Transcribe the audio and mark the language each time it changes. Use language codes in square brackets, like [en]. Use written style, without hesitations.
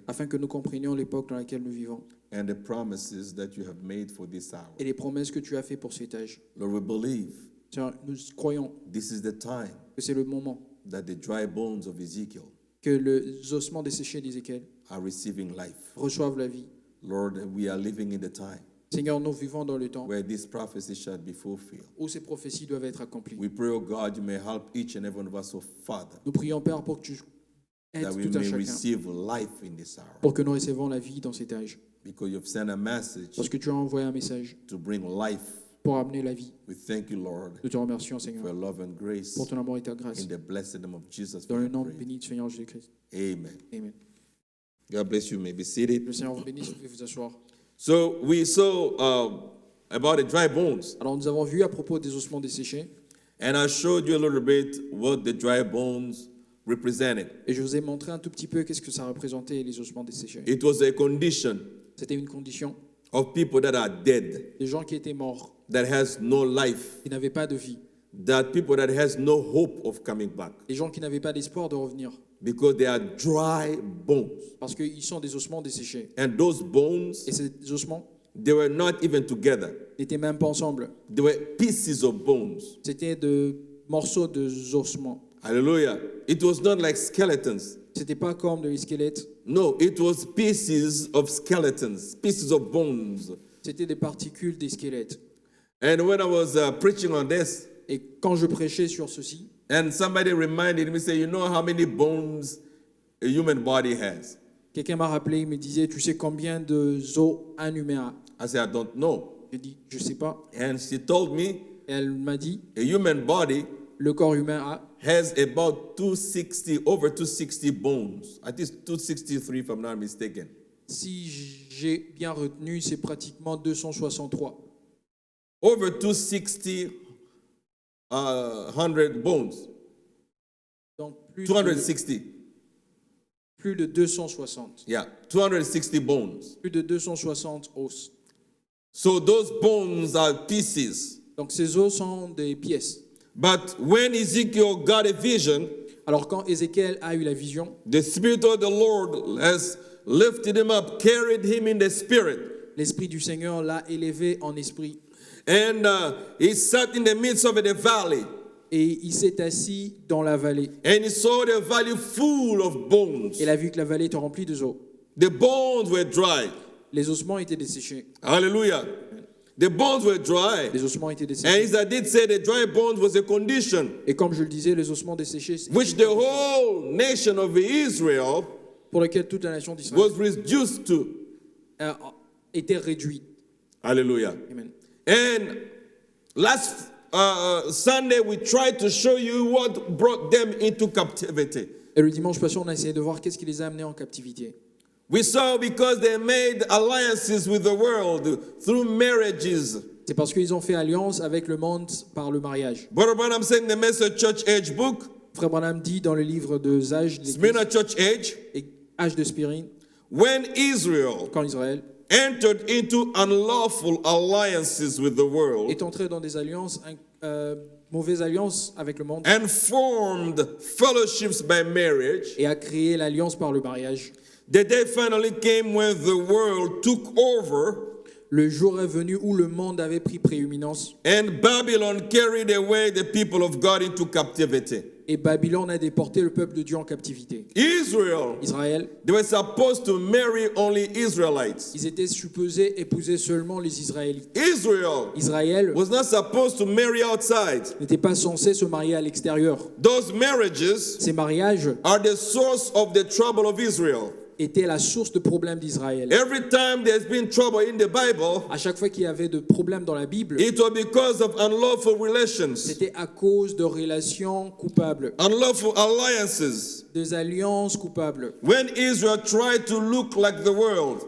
[fr] afin que nous comprenions l'époque dans laquelle nous vivons [en] and the promises that you have made for this hour. [fr] et les promesses que tu as faites pour cet âge. [en] Lord, we believe [fr] Seigneur, nous croyons [en] this is the time [fr] que c'est le moment [en] that the dry bones of Ezekiel [fr] que les ossements desséchés d'Ézéchiel [en] are receiving life. [fr] reçoivent la vie. [en] Lord, we are living in the time [fr] Seigneur, nous vivons dans le temps [en] where this prophecy shall be fulfilled. [fr] où ces prophéties doivent être accomplies. [en] We pray, oh God, you may help each and every one of us, oh Father, [fr] Nous prions, Père, pour que tu aides [en] that we [fr] tout un [en] may [fr] chacun, [en] receive life in this hour. [fr] pour que nous recevons la vie dans cet âge. [en] Because you've sent a message [fr] Parce que tu as envoyé un message [en] to bring life. [fr] pour amener la vie. [en] We thank you, Lord, [fr] Nous te remercions, [en] for [fr] Seigneur, [en] your love and grace. [fr] pour ton amour et ta grâce. [en] In the blessed name of Jesus, [fr] Dans [en] we [fr] le nom [en] pray. [fr] béni du Seigneur Jésus-Christ. [en] Amen. Amen. God bless you. You may be seated. [fr] Le Seigneur vous bénisse, vous pouvez vous asseoir. [en] So we saw about the dry bones, [fr] Alors, nous avons vu à propos des ossements desséchés, [en] and I showed you a little bit what the dry bones represented. [fr] et je vous ai montré un tout petit peu qu'est-ce que ça représentait, les ossements desséchés. [en] It was a condition [fr] C'était une condition [en] of people that are dead, [fr] des gens qui étaient morts, [en] that has no life, [fr] qui n'avaient pas de vie, [en] that people that has no hope of coming back, [fr] des gens qui n'avaient pas d'espoir de revenir, [en] because they are dry bones. [fr] parce qu'ils sont des ossements desséchés. [en] And those bones [fr] Et ces ossements [en] They were not even together. [fr] n'étaient même pas ensemble. [en] They were pieces of bones. [fr] C'était de morceaux de ossements. [en] Hallelujah. It was not like skeletons. [fr] C'était pas comme des squelettes. [en] No, it was pieces of skeletons, pieces of bones. [fr] C'était des particules des squelettes. [en] And when I was preaching on this, [fr] Et quand je prêchais sur ceci, [en] and somebody reminded me, say, you know how many bones a human body has? [fr] quelqu'un m'a rappelé, il me disait, tu sais combien de os un humain a? [en] I said, I don't know. [fr] J'ai dit, je sais pas. [en] And she told me, [fr] Et elle m'a dit, [en] a human body [fr] le corps humain a [en] has about 260, over 260 bones. I think it's 263 if I'm not mistaken. [fr] Si j'ai bien retenu, c'est pratiquement 263. [en] Over 260, 100 bones. [fr] Donc plus 260. plus de 260. [en] Yeah, 260 bones. [fr] Plus de 260 os. [en] So those bones are pieces. [fr] Donc ces os sont des pièces. [en] But when Ezekiel got a vision, [fr] Alors quand Ézéchiel a eu la vision, [en] the Spirit of the Lord has lifted him up, carried him in the Spirit. [fr] l'Esprit du Seigneur l'a élevé en esprit. [en] And he sat in the midst of the valley. [fr] Et il s'est assis dans la vallée. [en] And he saw the valley full of bones. [fr] Et il a vu que la vallée était remplie de os. [en] The bones were dry. [fr] Les ossements étaient desséchés. [en] Hallelujah. The bones were dry. [fr] Les ossements étaient [en] And [fr] desséchés. [en] as I did say, the dry bones was a condition [fr] Et comme je le disais, les ossements desséchés, c'est [en] which the whole nation of Israel [fr] pour lequel toute la nation d'Israël [en] was reduced to. [fr] était réduite. [en] Hallelujah. Amen. And last Sunday, we tried to show you what brought them into captivity. [fr] Et le dimanche passé, on a essayé de voir qu'est-ce qui les a amenés en captivité. [en] We saw because they made alliances with the world through marriages. [fr] C'est parce qu'ils ont fait alliance avec le monde par le mariage. [en] Brother Branham said in the Message Church Age book, [fr] Frère Branham dit dans le livre de Zage, [en] Smyrna Church Age, [fr] Âge de Spirine, [en] when Israel [fr] quand Israël [en] entered into unlawful alliances with the world [fr] est entré dans des alliances, mauvaises alliances avec le monde, [en] and formed fellowships by marriage, [fr] et a créé l'alliance par le mariage. [en] the day finally came when the world took over [fr] Le jour est venu où le monde avait pris prééminence [en] and Babylon carried away the people of God into captivity. [fr] et Babylone a déporté le peuple de Dieu en captivité. [en] Israel, [fr] Israël, [en] they were supposed to marry only Israelites. [fr] ils étaient supposés épouser seulement les Israélites. [en] Israel [fr] Israël [en] was not supposed to marry outside. [fr] n'était pas censé se marier à l'extérieur. [en] Those marriages [fr] Ces mariages [en] are the source of the trouble of Israel. [fr] étaient la source de problèmes d'Israël. [en] Every time there's been trouble in the Bible, [fr] À chaque fois qu'il y avait de problèmes dans la Bible, [en] it was because of unlawful relations, [fr] c'était à cause de relations coupables, [en] unlawful alliances. [fr] des alliances coupables. [en] When Israel tried to look like the world,